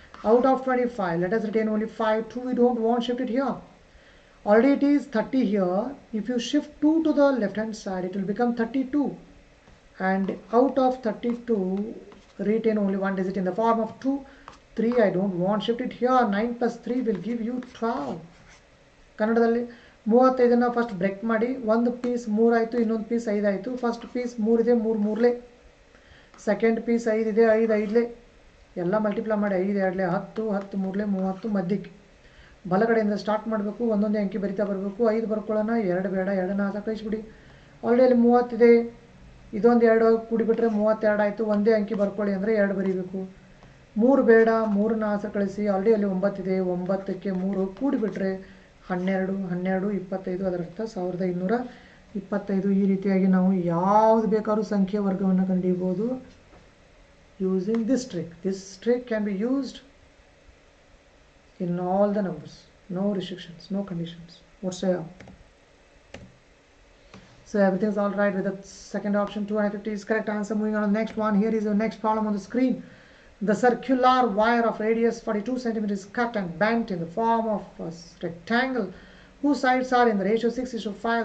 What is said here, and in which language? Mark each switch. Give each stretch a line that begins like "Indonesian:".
English: Out of 25, let us retain only 5. 2 we don't want, shift it here. Already it is 30 here. If you shift 2 to the left hand side, it will become 32. And out of 32, retain only one digit in the form of 2. 3 I don't want, shift it here. 9 plus 3 will give you 12.
Kannada: ಕನ್ನಡದಲ್ಲಿ 35 first break ಮಾಡಿ, ಒಂದು piece 3 ಆಯಿತು, ಇನ್ನೊಂದು piece 5 ಆಯಿತು. First piece 3 ಇದೆ, 3 ಮೂರಲೇ. Second piece 5 ಇದೆ, 5 5ಲೇ. ಎಲ್ಲ multiply ಮಾಡಿ 5 2ಲೇ 10, 10 ಮೂರಲೇ 30 ಮಧ್ಯಕ್ಕೆ. ಬಲಗಡೆಯಿಂದ ಸ್ಟಾರ್ಟ್ ಮಾಡಬೇಕು, ಒಂದೊಂದೇ ಅಂಕಿ ಬರಿತಾ ಬರಬೇಕು. 5 ಬರ್ಕೊಳ್ಳೋಣ, 2 ಬೇಡ, 2ನ ಆಚೆ ಕಳಿಸ್ಬಿಡಿ. ಆಲ್ರೆಡಿ ಅಲ್ಲಿ 30 ಇದೆ, ಇದೊಂದು 2 ಕೂಡಿಬಿಟ್ರೆ 32 ಆಯಿತು. ಒಂದೇ ಅಂಕಿ ಬರ್ಕೊಳ್ಳಿ ಅಂದರೆ 2 ಬರೀಬೇಕು. 3 ಬೇಡ, 3ನ ಆಚೆ ಕಳಿಸಿ. ಆಲ್ರೆಡಿ ಅಲ್ಲಿ 9 ಇದೆ, 9ಕ್ಕೆ 3 ಕೂಡಿಬಿಟ್ರೆ 12, 12 25, ಅದರರ್ಥ 1225. ಈ ರೀತಿಯಾಗಿ ನಾವು ಯಾವುದು ಬೇಕಾದ್ರೂ ಸಂಖ್ಯೆ ವರ್ಗವನ್ನು ಕಂಡುಹಿಡಿಯಬಹುದು
English: using this trick. This trick can be used in all the numbers. No restrictions, no conditions whatsoever. So everything is all right with the second option. 250 is correct answer. Moving on to the next one. Here is the next problem on the screen. The circular wire of radius 42 cm is cut and bent in the form of a rectangle whose sides are in the ratio 6:5.